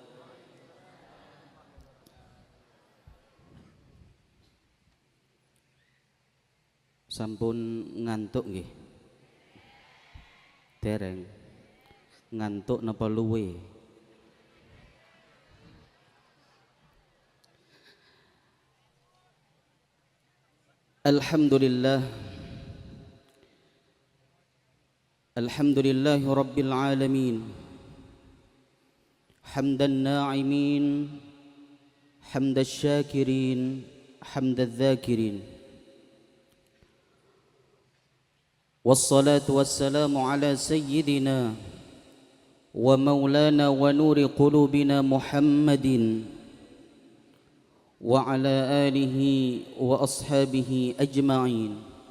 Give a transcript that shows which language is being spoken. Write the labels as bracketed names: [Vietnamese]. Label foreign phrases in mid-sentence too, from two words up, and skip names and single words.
[Javanese] Sampun ngantuk nggih? Dereng. Ngantuk napa luwe? [Arabic] الحمد لله. الحمد لله رب العالمين. حمدا ناعمين، حمدا شاكرين، حمدا ذاكرين. والصلاة والسلام على سيدنا ومولانا ونور قلوبنا محمد وعلى آله وأصحابه أجمعين.